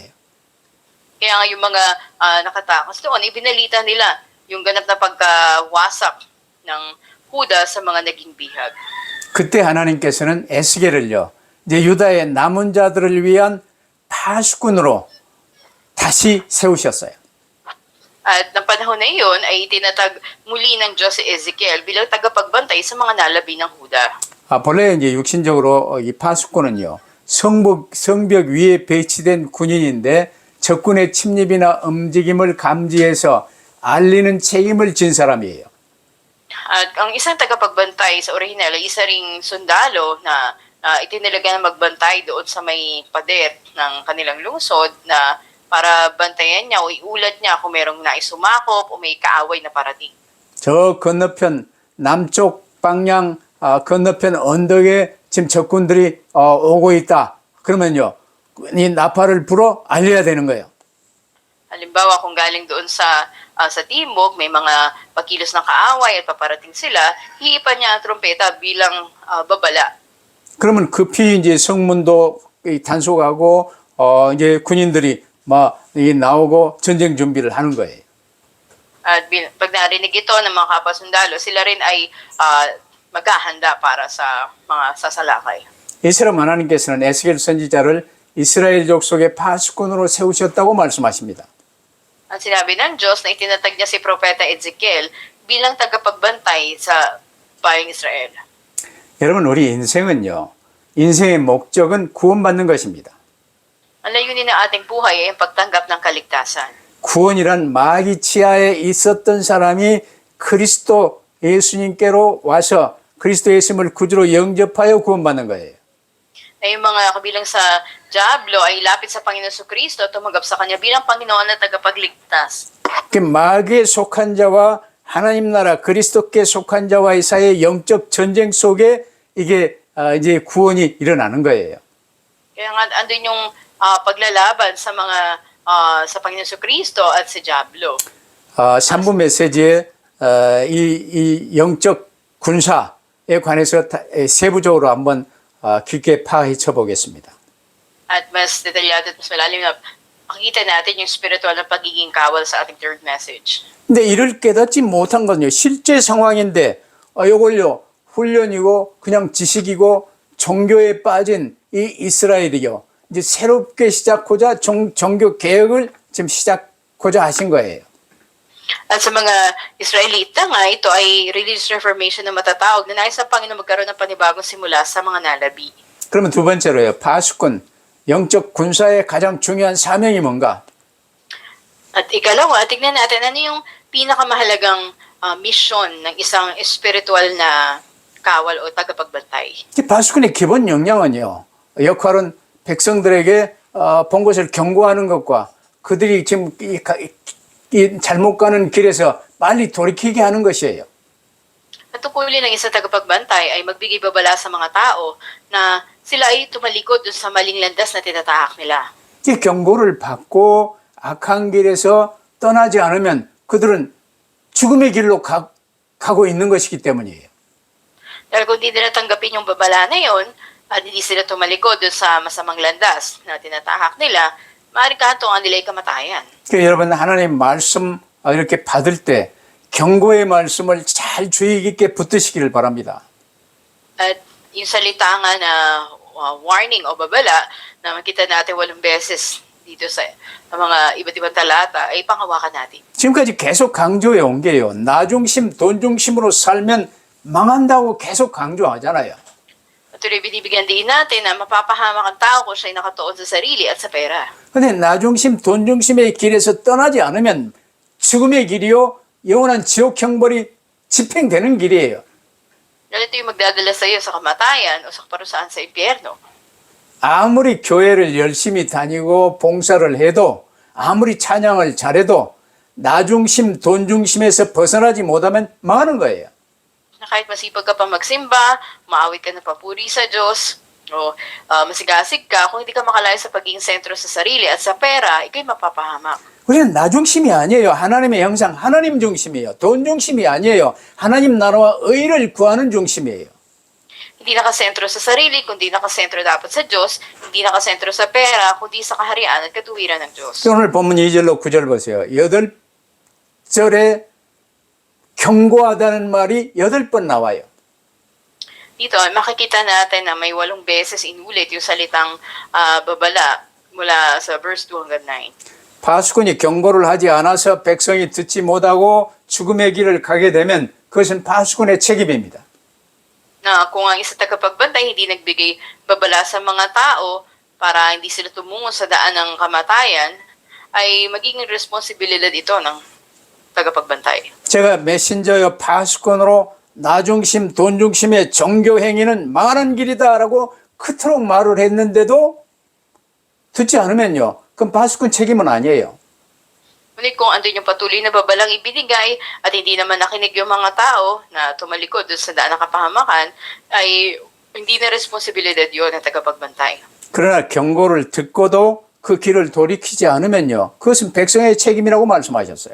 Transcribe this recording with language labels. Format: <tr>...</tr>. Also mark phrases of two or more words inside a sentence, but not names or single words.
<tl>Kaya nga yung mga nakatakas doon, ibinalita nila yung ganap na pagkawasak ng Huda sa mga naging bihag.</tl> <ko>그때 하나님께서는 에스겔을요, 이제 유다의 남은 자들을 위한 파수꾼으로 다시 세우셨어요.</ko> <tl>At ng panahon na iyon ay itinatag muli ng Diyos si Ezekiel bilang tagapagbantay sa mga nalabi ng Huda.</tl> <ko>본래 이제 육신적으로 이 파수꾼은요, 성벽 위에 배치된 군인인데 적군의 침입이나 움직임을 감지해서 알리는 책임을 진 사람이에요.</ko> <tl>At ang isang tagapagbantay sa orihinal ay isa ring sundalo na itinalaga na magbantay doon sa may pader ng kanilang lungsod na para bantayan niya o iulat niya kung merong naisumakop o may kaaway na parating.</tl> <ko>저 건너편 남쪽 방향 건너편 언덕에 지금 적군들이 오고 있다. 그러면요, 이 나팔을 불어 알려야 되는 거예요.</ko> <tl>Halimbawa, kung galing doon sa timog, may mga pagkilos ng kaaway at paparating sila, hihipan niya ang trompeta bilang babala.</tl> <ko>그러면 급히 이제 성문도 단속하고 이제 군인들이 막 나오고 전쟁 준비를 하는 거예요.</ko> <tl>At pag narinig ito ng mga kapasundalo, sila rin ay maghahanda para sa mga sasalakay.</tl> <ko>이스라엘 하나님께서는 에스겔 선지자를 이스라엘 족속의 파수꾼으로 세우셨다고 말씀하십니다.</ko> <tl>Ang sinabi ng Diyos na itinatag niya si Propeta Ezekiel bilang tagapagbantay sa bayang Israel.</tl> <ko>여러분, 우리 인생은요, 인생의 목적은 구원받는 것입니다.</ko> <tl>Ang layunin ng ating buhay ay ang pagtanggap ng kaligtasan.</tl> <ko>구원이란 마귀 치하에 있었던 사람이 그리스도 예수님께로 와서 그리스도 예수님을 구주로 영접하여 구원받는 거예요.</ko> <tl>Na yung mga kabilang sa Diablo ay lapit sa Panginoon Kristo at tumanggap sa Kanya bilang Panginoon na tagapagligtas.</tl> <ko>그 마귀에 속한 자와 하나님 나라 그리스도께 속한 자와의 사이의 영적 전쟁 속에 이게 이제 구원이 일어나는 거예요.</ko> <tl>Kaya nga andun yung paglalaban sa mga sa Panginoon Kristo at sa Diablo.</tl> <ko>3부 메시지에 이 영적 군사에 관해서 세부적으로 한번 깊게 파헤쳐 보겠습니다.</ko> <tl>At mas detalyado at mas malalim na makikita natin yung spiritual na pagiging kawal sa ating</tl> <en>third message.</en> <ko>근데 이를 깨닫지 못한 건요, 실제 상황인데 이걸요 훈련이고 그냥 지식이고 종교에 빠진 이 이스라엘이요, 이제 새롭게 시작하고자 종교 개혁을 지금 시작하고자 하신 거예요.</ko> <tl>At sa mga Israelita nga, ito ay</tl> <en>religious reformation</en> <tl>na matatawag na nais sa Panginoon magkaroon ng panibagong simula sa mga nalabi.</tl> <ko>그러면 두 번째로요, 파수꾼, 영적 군사의 가장 중요한 사명이 뭔가?</ko> <tl>At ikalawa, tignan natin ano yung pinakamahalagang mission ng isang espiritual na kawal o tagapagbantay.</tl> <ko>이 파수꾼의 기본 역량은요, 역할은 백성들에게 본 것을 경고하는 것과 그들이 지금 이 잘못 가는 길에서 빨리 돌이키게 하는 것이에요.</ko> <tl>Ang tungkulin ng isang tagapagbantay ay magbigay babala sa mga tao na sila ay tumalikod dun sa maling landas na tinatahak nila.</tl> <ko>이 경고를 받고 악한 길에서 떠나지 않으면 그들은 죽음의 길로 가고 있는 것이기 때문이에요.</ko> <tl>Dahil kung di nila tanggapin yung babala na yon, at hindi sila tumalikod dun sa masamang landas na tinatahak nila, maaaring kahantungan nila ay kamatayan.</tl> <ko>그러니까 여러분 하나님 말씀 이렇게 받을 때 경고의 말씀을 잘 주의 깊게 붙드시기를 바랍니다.</ko> <tl>At yung salita nga na warning o babala na makita natin 8 beses dito sa mga iba't ibang talata ay panghawakan natin.</tl> <ko>지금까지 계속 강조해 온 게요. 나 중심, 돈 중심으로 살면 망한다고 계속 강조하잖아요.</ko> <tl>At tuloy binibigyan din natin na mapapahamak ang tao kung siya'y nakatuon sa sarili at sa pera.</tl> <ko>근데 나 중심, 돈 중심의 길에서 떠나지 않으면 죽음의 길이요, 영원한 지옥 형벌이 집행되는 길이에요.</ko> <tl>Dahil ito yung magdadala sa iyo sa kamatayan o sa kaparusahan sa impyerno.</tl> <ko>아무리 교회를 열심히 다니고 봉사를 해도 아무리 찬양을 잘해도 나 중심, 돈 중심에서 벗어나지 못하면 망하는 거예요.</ko> <tl>Na kahit masipag ka pa magsimba, maawit ka na papuri sa Diyos, o masigasig ka, kung hindi ka makalaya sa pagiging sentro sa sarili at sa pera, ikaw'y mapapahamak.</tl> <ko>우리는 나 중심이 아니에요. 하나님의 형상, 하나님 중심이에요. 돈 중심이 아니에요. 하나님 나라와 의를 구하는 중심이에요.</ko> <tl>Hindi nakasentro sa sarili, kundi nakasentro dapat sa Diyos, hindi nakasentro sa pera, kundi sa kaharian at katuwiran ng Diyos.</tl> <ko>오늘 본문 2절로 9절 보세요. 8절에 경고하다는 말이 8번 나와요.</ko> <tl>Dito, makikita natin na may 8 beses inulit yung salitang babala mula sa verse 2 hanggang 9.</tl> <ko>파수꾼이 경고를 하지 않아서 백성이 듣지 못하고 죽음의 길을 가게 되면 그것은 파수꾼의 책임입니다.</ko> <tl>Na kung ang isa tagapagbantay hindi nagbigay babala sa mga tao para hindi sila tumungo sa daan ng kamatayan, ay magiging responsibilidad ito ng tagapagbantay.</tl> <ko>제가 메신저요 파수꾼으로 나 중심, 돈 중심의 종교 행위는 망하는 길이다라고 그토록 말을 했는데도 듣지 않으면요. 그럼 파수꾼 책임은 아니에요.</ko> <tl>Ngunit kung andun yung patuloy na babalang ibinigay at hindi naman nakinig yung mga tao na tumalikod doon sa daan ng kapahamakan, ay hindi na responsibilidad yun ng tagapagbantay.</tl> <ko>그러나 경고를 듣고도 그 길을 돌이키지 않으면요. 그것은 백성의 책임이라고 말씀하셨어요.</ko>